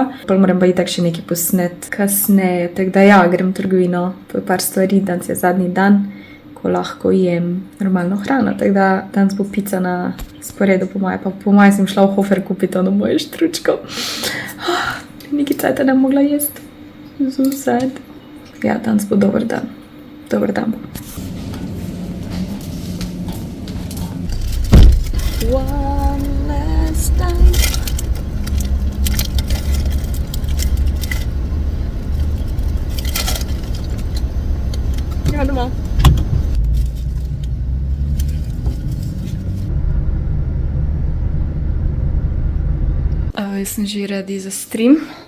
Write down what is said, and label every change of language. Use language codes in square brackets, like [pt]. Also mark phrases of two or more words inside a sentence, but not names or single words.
[sl] Pol moram pa itak še nekaj posnet kasneje, tako da ja, grem v trgovino, po par stvari, danes je zadnji dan, ko lahko jem normalno hrano, tako da danes bo pica na sporedu po moje, pa po moje sem šla v Hofer kupiti ono moje štručko. Nekaj cajta ne mogla jesti, zuzad. Ja, danes bo dober dan. Dober dan. [en] One last time. [sl] Ja, domov. Jaz sem že ready za stream.